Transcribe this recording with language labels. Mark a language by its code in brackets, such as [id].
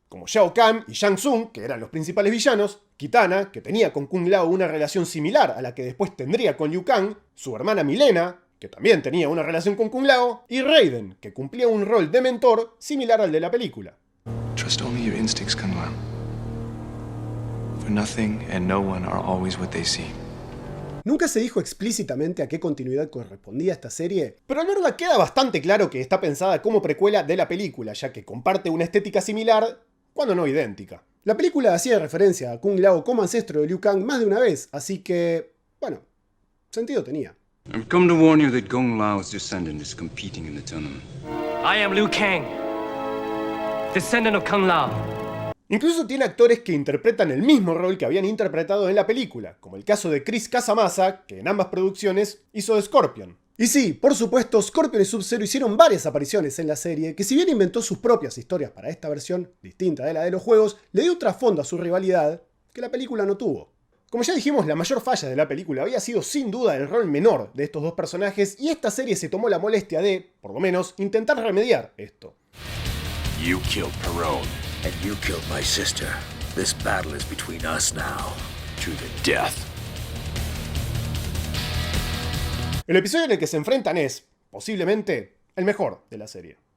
[es] Como Shao Kahn y Shang Tsung, que eran los principales villanos, Kitana, que tenía con Kung Lao una relación similar a la que después tendría con Liu Kang, su hermana Milena, que también tenía una relación con Kung Lao, y Raiden, que cumplía un rol de mentor similar al de la película. [en] Trust only your instincts, Kung Lao. For nothing and no one are always what they seem. [es] Nunca se dijo explícitamente a qué continuidad correspondía esta serie, Pero en verdad queda bastante claro que está pensada como precuela de la película, ya que comparte una estética similar, cuando no idéntica. La película hacía referencia a Kung Lao como ancestro de Liu Kang más de una vez, así que, bueno, sentido tenía. [en] I've come to warn you that Kung Lao's descendant is competing in the tournament. I am Liu Kang, descendant of Kung Lao. [es] Incluso tiene actores que interpretan el mismo rol que habían interpretado en la película, como el caso de Chris Casamassa, que en ambas producciones hizo de Scorpion. Y sí, por supuesto, Scorpion y Sub-Zero hicieron varias apariciones en la serie, que si bien inventó sus propias historias para esta versión, distinta de la de los juegos, le dio un trasfondo a su rivalidad que la película no tuvo. Como ya dijimos, la mayor falla de la película había sido sin duda el rol menor de estos dos personajes, y esta serie se tomó la molestia de, por lo menos, intentar remediar esto. [en] You killed Perone. And you killed my sister. This battle is between us now. To the death. [es] El episodio en el que se enfrentan es, posiblemente, el mejor de la serie.